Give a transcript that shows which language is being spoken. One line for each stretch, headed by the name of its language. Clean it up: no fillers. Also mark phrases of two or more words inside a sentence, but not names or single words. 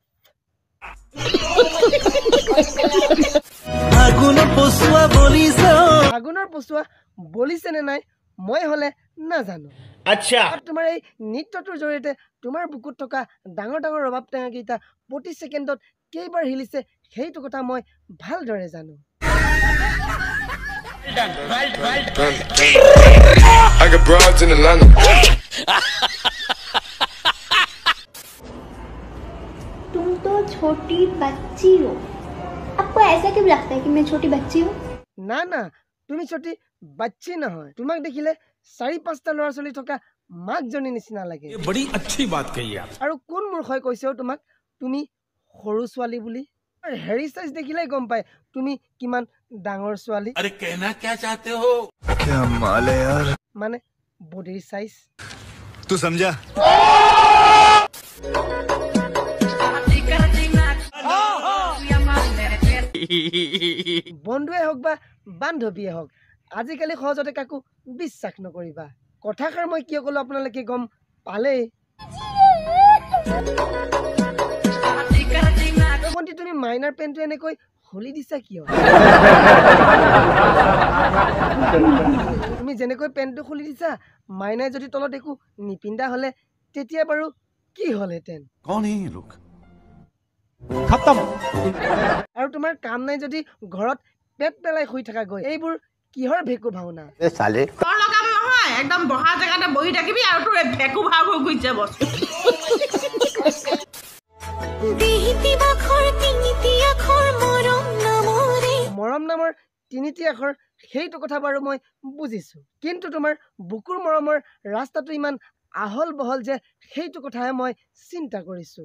Assamese: আগুনৰ পচুৱা বলিছে নে নাই মই হলে নাজানো। আচ্ছা তোমাৰ এই নৃত্যটোৰ জৰিয়তে তোমাৰ বুকুত থকা ডাঙৰ ডাঙৰ ৰবাব টেঙা কেইটা প্ৰতি ছেকেণ্ডত কেইবাৰ হিলিছে সেইটো কথা মই ভালদৰে জানো।
Hindi: तुम तो छोटी बच्ची हो, आपको ऐसा क्यों लगता है कि मैं छोटी बच्ची हूँ?
Assamese: না না, তুমি
Hindi: छोटी बच्ची
Assamese: নহয়, তোমাক দেখিলে 4-5টা ল'ৰা ছোৱালী থকা মাকজনী নিচিনা লাগে।
Hindi: बड़ी अच्छी बात कही आप।
Assamese: আৰু কোন মূৰ্খই কৈছে তোমাক তুমি সৰু ছোৱালী বুলি? হেৰি সাইজ দেখিলে গম পায় তুমি কিমান ডাঙৰ ছোৱালী।
Hindi: अरे कहना क्या चाहते हो? क्या माल है यार,
Assamese: মানে বডিৰ সাইজ।
Hindi: तू समझा?
Assamese: বন্ধুৱে হওক বা বান্ধৱীয়ে হওক, আজিকালি সহজতে কাকো বিশ্বাস নকৰিবা। কথাষাৰ মই কিয় ক'লো আপোনালোকে গম পালেই। ভণ্টি তুমি মাইনাৰ পেণ্টটো এনেকৈ খুলি দিছা কিয়? তুমি যেনেকৈ পেণ্টটো খুলি দিছা, মাইনাই যদি তলত একো নিপিন্ধা হলে তেতিয়া বাৰু কি হলহেঁতেন?
Hindi: कौन है ये लोग?
Assamese: আৰু তোমাৰ কাম নাই যদি ঘৰত পেট পেলাই শুই থাকা গৈ, এইবোৰ কিহৰ ভেকু ভাওনা? একদম বহা জেগাতে বহি থাকিবি আৰু তোৰ ভেকু ভাও হৈ গুচি যাব। মৰম নামৰ তিনিটি আখৰ সেইটো কথা বাৰু মই বুজিছো, কিন্তু তোমাৰ বুকুৰ মৰমৰ ৰাস্তাটো ইমান আহল বহল যে সেইটো কথাহে মই চিন্তা কৰিছো।